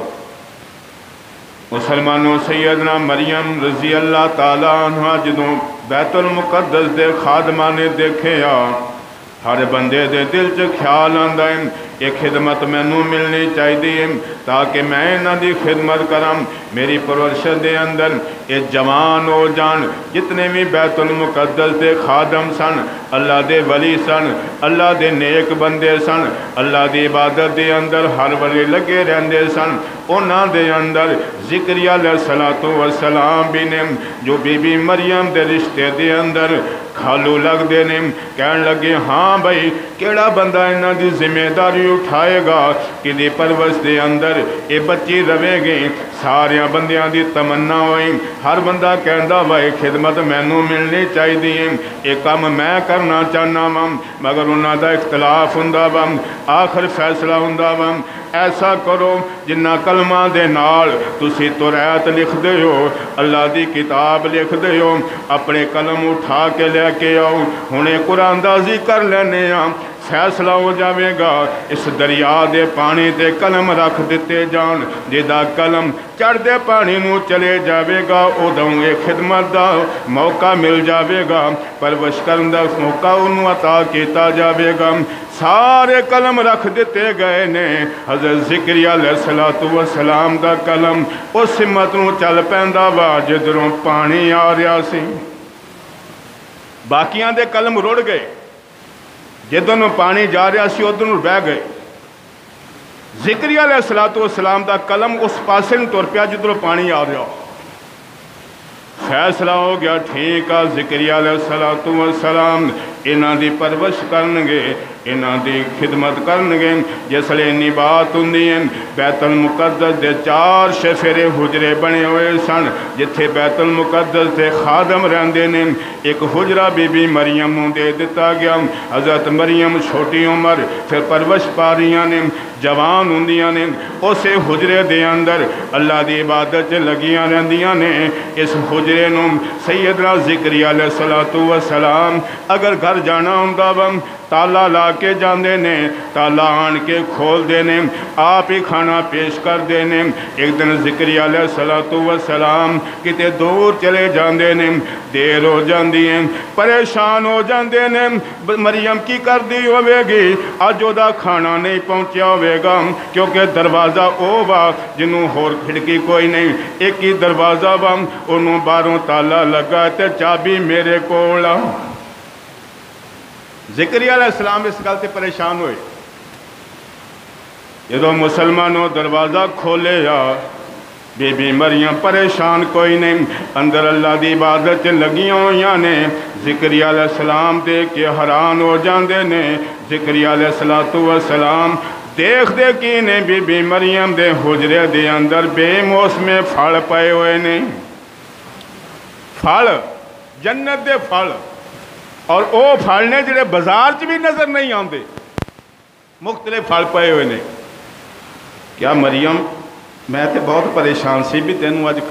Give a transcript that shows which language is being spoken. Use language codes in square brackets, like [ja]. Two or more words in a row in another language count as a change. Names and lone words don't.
[pa] مسلمانوں سیدنا مریم [ar] رضی اللہ تعالیٰ عنہ [pa] جدوں بیت المقدس دے خادمہ نے دیکھے ہر بندے دے دل چ خیال آندا ہے یہ خدمت مینوں ملنی چاہیے تاکہ میں انہاں دی خدمت کراں، میری پرورش دے اندر یہ جوان ہو جان، جتنے بھی بیت المقدس دے خادم سن، اللہ دے ولی سن، اللہ دے نیک بندے سن، اللہ دی عبادت دے اندر ہر ویلے لگے رہندے سن، انہاں دے اندر ذکریہ [ar] علیہ السلام [pa] بھی نے جو بی بی مریم دے رشتے دے اندر کھالو لگ دے نے، کہن لگے ہاں ہاں بھائی کیڑا بندہ انہاں دی ذمہ داری اٹھائے گا کہ دی پرورش دے اندر اے بچی رہے گی سارے بندیاں دی تمنا ہوئی ہر بندہ کہندا بھائی خدمت مینوں ملنی چاہیے اے کام میں کرنا چاہنا وا مگر انہاں دا اختلاف ہوندا وا آخر فیصلہ ہوندا وا ایسا کرو جنہ کلمہ دے نال تسی توریت لکھ دے ہو اللہ دی کتاب لکھ دے ہو اپنے قلم اٹھا کے لے کے آؤ ہنے قرآن دازی کر لینے فیصلہ ہو جاوے گا اس دریا دے پانی تے قلم رکھ دیتے جان جدا قلم چڑھ دے پانی نو چلے جاوے گا ادوں اے خدمت دا موقع مل جاوے گا پرورش کرن دا موقع انہوں عطا کیتا جاوے گا سارے قلم رکھ دیتے گئے نے حضرت زکریا [ar] علیہ السلام [pa] دا قلم اس سمت نو چل پیندا وا جدروں پانی آ رہا سی باقیاں دے قلم رڑ گئے جدوں پانی جا رہا سی ادھر بہ گئے زکریا [ar] علیہ السلام [pa] دا قلم اس پاسے نوں تر پیا جدھروں پانی آ رہا فیصلہ ہو گیا ٹھیک آ زکریا [ar] علیہ السلام [pa] انہاں دی پرورش کرنگے انہاں دی خدمت کرنگے جس لئے انہی بات ہوندی ہیں بیت المقدس دے 4 شفرے حجرے بنے ہوئے سن جتھے بیت المقدس دے خادم رہندے نے ایک حجرہ بی بی مریم نوں دے دیتا گیا حضرت مریم چھوٹی عمر پھر پرورش پا رہیاں نے جوان ہوندیاں نے اسے حجرے دے اندر اللہ دی عبادت لگیاں رہندیاں نے اس حجرے نوں سیدنا زکریا [ar] علیہ السلام [pa] اگر گھر جانا ہوندا وا تالا لا کے جاندے نے تالا آن کے کھول دینے آپ ہی کھانا پیش کر دینے ایک دن زکریا [ar] علیہ السلام [pa] کتے دور چلے جاندے نے دیر ہو جاندی ہیں پریشان ہو جاندے نے مریم کی کر دی ہوئے گی آج دا کھانا نہیں پہنچیا ہوئے گا کیونکہ دروازہ او با جنہوں ہور کھڑکی کوئی نہیں ایک ہی دروازہ با انہوں باروں تالا لگا تے چابی میرے کولا زکریا [ar] علیہ السلام [pa] اس گل تے پریشان ہوئے جدو مسلمانوں دروازہ کھولے یا بی بی مریم پریشان کوئی نہیں اندر اللہ دی عبادت لگیاں ہویاں نے زکریا [ar] علیہ السلام [pa] دیکھ کے حیران ہو جاندے نے زکریا [ar] علیہ السلام [pa] دیکھ دے کی نے بی بی مریم دے حجرے دے اندر بے موسمے پھل پائے ہوئے نے پھل جنت دے پھل اور او پھل نے جڑے بازار چ بھی نظر نہیں آندے مختلف پھل پائے ہوئے نے کیا مریم میں تے بہت پریشان سی بھی تینوں اج